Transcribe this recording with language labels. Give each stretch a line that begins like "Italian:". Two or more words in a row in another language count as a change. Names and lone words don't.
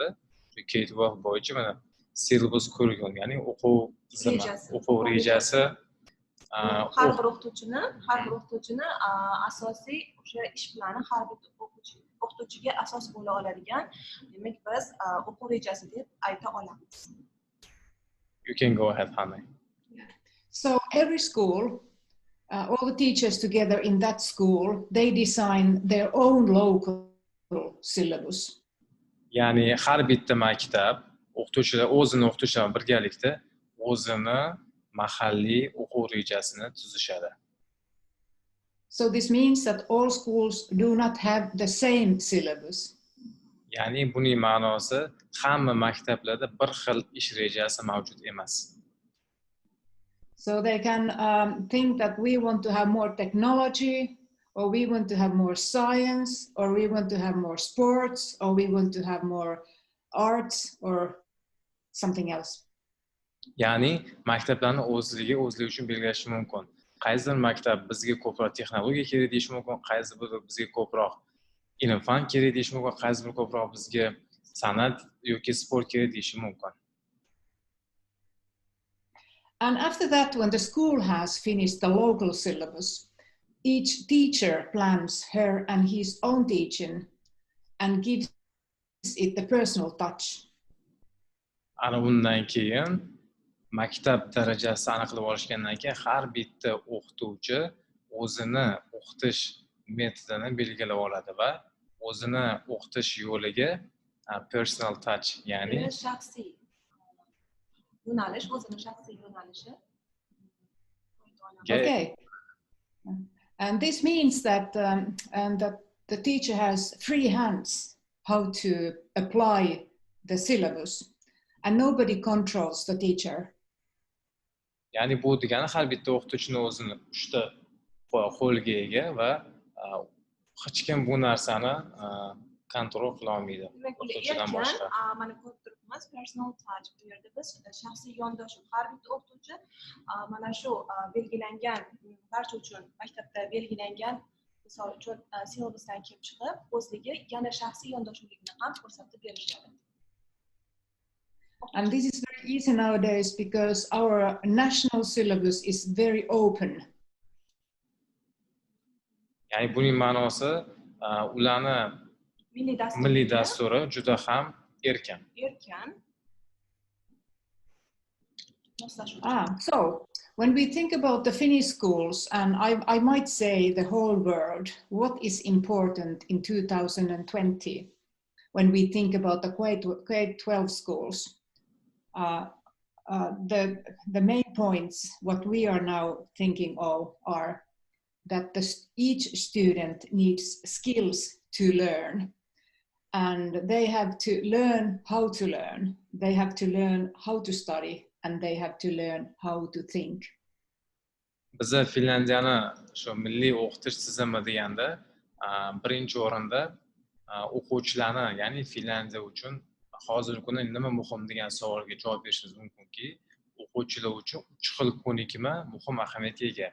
Uzbek: Shu K-12 bo'yicha mana
English: syllabus curriculum,
Uzbek: ya'ni o'quv tizimi, o'quv rejasi. Har bir o'qituvchini asosiy o'sha ish plani har bir o'qituvchiga asos bo'la oladigan, demak biz o'quv rejasi deb ayta olamiz.
English: You can go ahead, Hanne. So every school, all the teachers together in that school, they design their own local syllabus.
Uzbek: Ya'ni har bitta maktab o'qituvchilar o'qituvchilar birgalikda o'zini mahalliy o'quv rejasini tuzishadi.
English: So this means that all schools do not have the same syllabus.
Uzbek: Ya'ni buning ma'nosi hamma maktablarda bir xil ish rejasi mavjud emas.
English: So they can think that we want to have more technology, or we want to have more science, or we want to have more sports, or we want to have more arts, or something else.
Uzbek: Ya'ni maktablarni o'zligi uchun belgilashi mumkin. Qaysi maktab bizga ko'proq texnologiya kerak deyishi mumkin, qaysi bir bizga ko'proq ilm-fan kerak deyishi mumkin, qaysi bir ko'proq bizga san'at yoki sport kerak deyishi mumkin.
English: And after that, when the school has finished the local syllabus, each teacher plans her and his own teaching and gives it the personal touch.
Uzbek: Ana bundan keyin maktab darajasi aniqlab olishgandan keyin har bitta o'qituvchi o'zini o'qitish metodini belgilab oladi va o'zini o'qitish yo'liga
English: personal touch,
Uzbek: ya'ni shaxsiy yo'nalish, o'zini shaxsiy yo'nalishi.
English: Okay. And this means that that the teacher has free hands how to apply the syllabus, and nobody controls the teacher.
Uzbek: Ya'ni bu degani har bitta o'qituvchining o'zini uchta qo'lga ega va hech kim bu narsani kontrol qila olmaydi. O'qituvchidan boshqa. Mana ko'rib turibmiz,
English: personal touch.
Uzbek: Bu yerda biz shaxsiy yondashuv, har bitta o'qituvchi mana shu belgilangan, barcha uchun maktabda belgilangan, misol uchun syllabusdan kelib chiqib, o'zligi yana shaxsiy yondashuvligini ham ko'rsatib berishadi.
English: And this is very easy nowadays because our national syllabus is very open.
Uzbek: Ya'ni buning ma'nosi ularni milliy dasturi juda ham erkin.
English: So when we think about the Finnish schools, and I might say the whole world, what is important in 2020 when we think about the grade 12 schools? The main points, what we are now thinking of, are that each student needs skills to learn. And they have to learn how to learn. They have to learn how to study, and they have to learn how to think.
Uzbek: Biza Finlandiyani shu milliy o'qitish tizimi deganda birinchi o'rinda o'quvchilarni, ya'ni Finlandiya uchun hozirgi kunda nima muhim degan savolga javob berishimiz mumkinki, o'quvchilar uchun 3 xil ko'nikma muhim ahamiyatga ega.